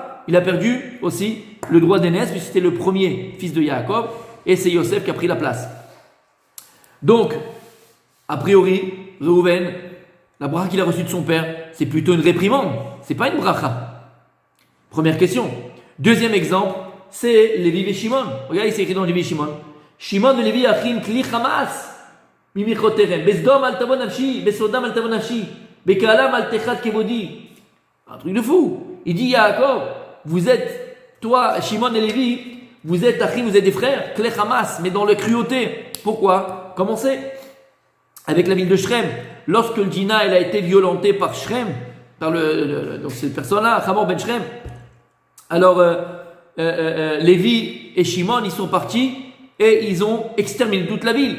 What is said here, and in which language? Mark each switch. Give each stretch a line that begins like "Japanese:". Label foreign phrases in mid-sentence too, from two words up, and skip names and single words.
French: Il a perdu aussi le droit d'aînesse, puisque c'était le premier fils de Yaakov, et c'est Yosef qui a pris la place. Donc, a priori, Reuven, la bracha qu'il a reçue de son père, c'est plutôt une réprimande, c'est pas une bracha. Première question. Deuxième exemple, c'est Lévi et Shimon. Regardez, c'est écrit dans Lévi et Shimon.
Hebrew: שמעון ולוי אחים כלי חמס מכרתיהם בסדם אל תבא נפשי בסודם אל תבא נפשי בקהלם אל תחד כבדי.
French: Un truc de fou. Il dit Yaakov, vous êtes, toi, Shimon et Lévi, vous êtes achim, vous êtes des frères,
Hebrew: כלי חמס,
French: mais dans la cruauté. Pourquoi? Commencez avec la ville de Shrem. Lorsque le Dina elle a été violenté par Shrem, par donc cette personne-là, Hamor ben Shrem, alors Lévi et Shimon, ils sont partis et ils ont exterminé toute la ville.